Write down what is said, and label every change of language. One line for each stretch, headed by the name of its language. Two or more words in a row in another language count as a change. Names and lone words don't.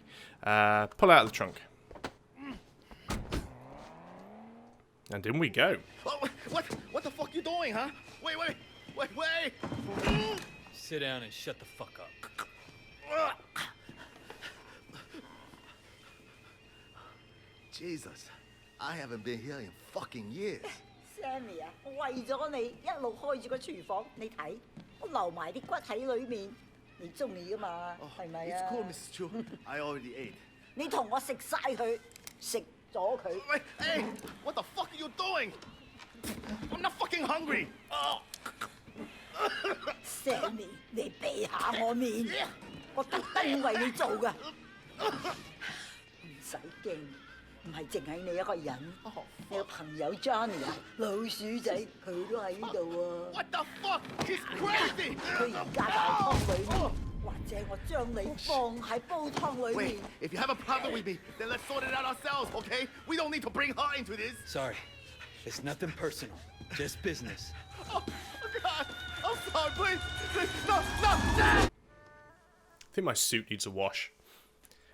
English: Pull out of the trunk. And in we go. Oh, what the fuck you doing, huh? Wait. Sit down and shut the fuck up. Jesus, I haven't been here in fucking years.
Cantonese: Sammy 啊，我為咗你一路開住個廚房，你睇，我留埋啲骨喺裏面，你中意噶嘛？係咪
English: It's
Cantonese: 啊？
English: cool, Mrs. Chu. I already ate.
Cantonese: 你同我食晒佢，食咗佢。
English: Wait, hey, what the fuck are you doing? I'm not fucking hungry. Oh.
Cantonese: Sammy，你避下我面，我特登為你做噶，唔使驚。唔係淨係你一個人，你個朋友 Johnny 啊，老鼠仔佢都喺呢度喎。
English: What the fuck? He's crazy.
Cantonese: 佢而家大湯裏面，或者我將你放喺煲湯裏面。
English: Wait, if you have a problem with me, then let's sort it out ourselves, okay? We don't need to bring her into this. Sorry. It's nothing personal. Just business. Oh God, I'm sorry, please, no. I think my suit needs a wash.